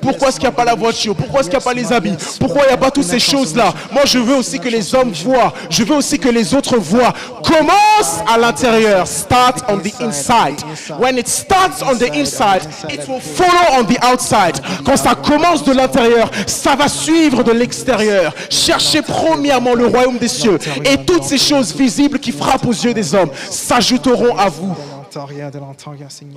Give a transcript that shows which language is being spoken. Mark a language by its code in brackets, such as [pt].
[fr] Pourquoi est-ce qu'il n'y a pas la voiture? Pourquoi est-ce qu'il n'y a pas les habits? Pourquoi il n'y a pas toutes ces choses-là? Moi, je veux aussi que les hommes voient. Je veux aussi que les autres voient. Commence à l'intérieur. [en] Start on the inside. When it starts on the inside, it will follow on the outside. [fr] Quand ça commence de l'intérieur, ça va suivre de l'extérieur. Cherchez premièrement le royaume des cieux. Et toutes ces choses visibles qui frappent aux yeux des hommes s'ajouteront à vous. De l'intérieur, Seigneur.